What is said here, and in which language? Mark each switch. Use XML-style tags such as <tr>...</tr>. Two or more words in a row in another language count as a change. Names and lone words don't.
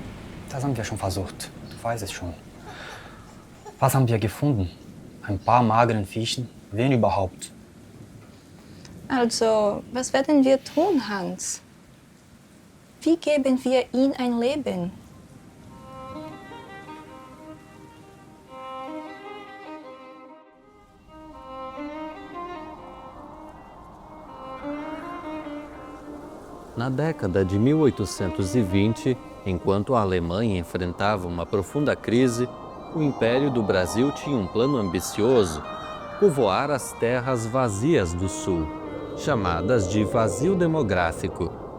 <de>Das haben wir schon versucht. Du weißt es schon. Was haben wir gefunden? Ein paar mageren Fischen? Wen überhaupt? Also, was werden wir tun, Hans? Wie geben wir ihm ein Leben?</de> <pt>Na década de 1820, enquanto a Alemanha enfrentava uma profunda crise, o Império do Brasil tinha um plano ambicioso: povoar as terras vazias do Sul, chamadas de vazio demográfico.</pt>